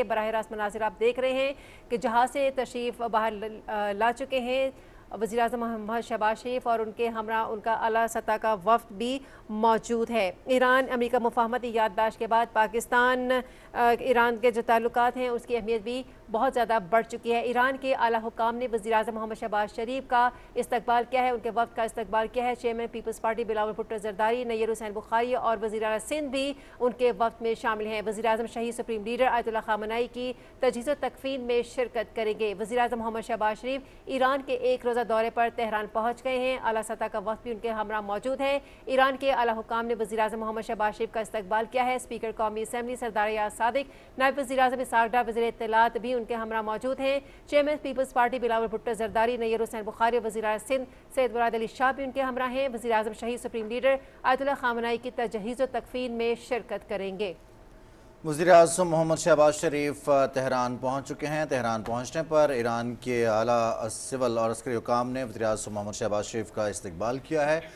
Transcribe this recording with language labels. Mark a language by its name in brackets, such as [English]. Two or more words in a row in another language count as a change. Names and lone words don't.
[Urdu] بہ راہِ راست مناظر آپ دیکھ رہے ہیں کہ جہاز سے تشریف باہر لا چکے ہیں وزیرِ اعظم محمد شہباز شریف اور ان کے ہمراہ ان کا اعلیٰ سطح کا وفد بھی موجود ہے. ایران امریکہ مفاہمتی یادداشت کے بعد پاکستان ایران کے جو تعلقات ہیں اس کی اہمیت بھی بہت زیادہ بڑھ چکی ہے. ایران کے اعلیٰ حکام نے وزیرِ اعظم محمد شہباز شریف کا استقبال کیا ہے، ان کے وفد کا استقبال کیا ہے. چیئرمین پیپلز پارٹی بلاول بھٹو زرداری، نیئر حسین بخاری اور وزیرِ اعلیٰ سندھ بھی ان کے وفد میں شامل ہیں. وزیرِ اعظم شہید [English] supreme leader [Urdu] آیت اللہ خامنہ ای کی تجہیز و تکفین میں شرکت کریں گے. وزیرِ اعظم محمد شہباز شریف ایران کے ایک روزہ دورے پر تہران پہنچ گئے ہیں. اعلیٰ سطح کا وفد بھی ان کے ہمراہ موجود ہے۔ ایران کے اعلیٰ حکام نے وزیرِ اعظم محمد شہباز شریف کا استقبال کیا ہے. اسپیکر قومی اسمبلی سردار ایاز صادق، نائب وزیرِ اعظم اسحاق ڈار، وزیرِ اطلاعات بھی ان کے ہمراہ موجود ہیں. چیئرمین پیپلز پارٹی بلاول بھٹو زرداری، نیئر حسین بخاری، وزیرِ اعلیٰ سندھ سید مراد علی شاہ بھی ان کے ہمراہ ہیں. وزیرِ اعظم شہید [English] supreme leader [Urdu] آیت اللہ خامنہ ای کی تجہیز و تکفین میں شرکت کریں گے. وزیرِ اعظم محمد شہباز شریف تہران پہنچ چکے ہیں. تہران پہنچنے پر ایران کے اعلیٰ سول اور عسکری حکام نے وزیرِ اعظم محمد شہباز شریف کا استقبال کیا ہے.